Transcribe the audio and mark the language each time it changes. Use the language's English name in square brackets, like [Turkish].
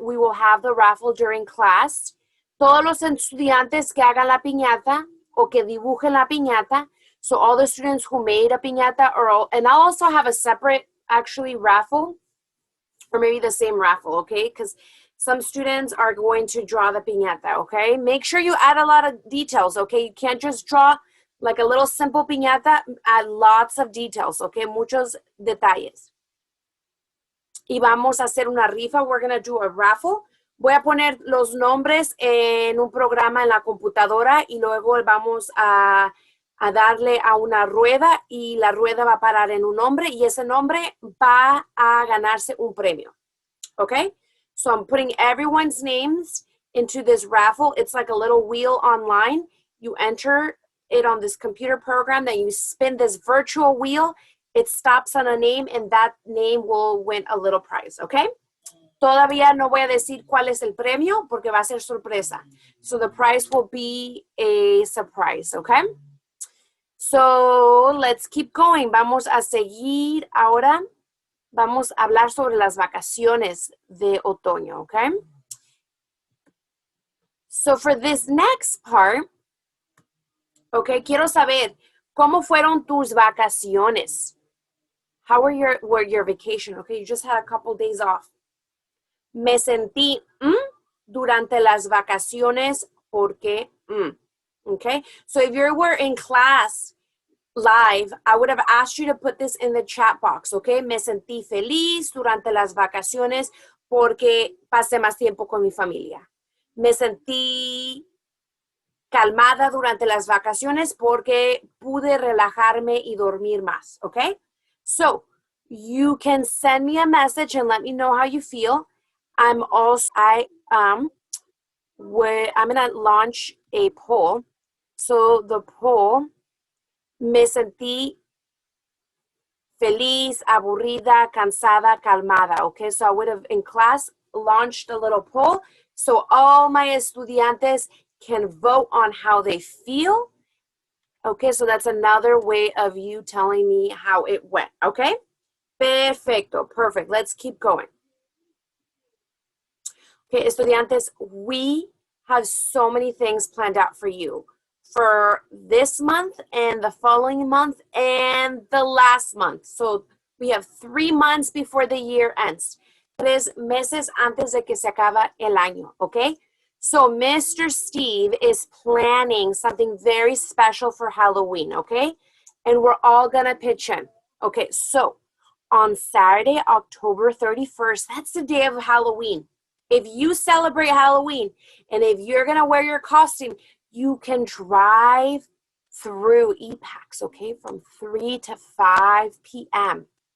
[English] We will have the raffle during class. [Spanish] Todos los estudiantes que hagan la piñata o que dibujen la piñata, [English] so all the students who made a piñata, and I'll also have a separate, actually, raffle, or maybe the same raffle, okay, because some students are going to draw the piñata, okay? Make sure you add a lot of details, okay? You can't just draw like a little simple piñata, add lots of details, okay? [Spanish] Muchos detalles. Y vamos a hacer una rifa. [English] We're going to do a raffle. [Spanish] Voy a poner los nombres en un programa en la computadora y luego vamos a darle a una rueda y la rueda va a parar en un nombre y ese nombre va a ganarse un premio, okay? [English] So I'm putting everyone's names into this raffle. It's like a little wheel online. You enter it on this computer program, then you spin this virtual wheel, it stops on a name, and that name will win a little prize, okay? [Spanish] Todavía no voy a decir cuál es el premio porque va a ser sorpresa. [English] So the prize will be a surprise, okay? So let's keep going. [Spanish] Vamos a seguir ahora. Vamos a hablar sobre las vacaciones de otoño, okay? [English] So for this next part, okay, [Spanish] quiero saber, ¿cómo fueron tus vacaciones? [English] How were your vacation? Okay, you just had a couple days off. [Spanish] Me sentí durante las vacaciones porque okay? [English] So if you were in class live, I would have asked you to put this in the chat box, okay? [Spanish] Me sentí feliz durante las vacaciones porque pasé más tiempo con mi familia. Me sentí calmada durante las vacaciones porque pude relajarme y dormir más, okay? [English] So, you can send me a message and let me know how you feel. I'm going to launch a poll. So, the poll, [Spanish] me sentí feliz, aburrida, cansada, calmada, okay? [English] So, I would have, in class, launched a little poll. So, all my estudiantes can vote on how they feel. Okay, so that's another way of you telling me how it went, okay? Perfecto, perfect. Let's keep going. Okay, estudiantes, we have so many things planned out for you for this month and the following month and the last month. So we have 3 months before the year ends. [Spanish] 3 meses antes de que se acaba el año, okay? [English] So Mr. Steve is planning something very special for Halloween, okay? And we're all gonna pitch in. Okay, so on Saturday, October 31st, that's the day of Halloween. If you celebrate Halloween and if you're gonna wear your costume, you can drive through EPAX, okay, from 3 to 5 p.m.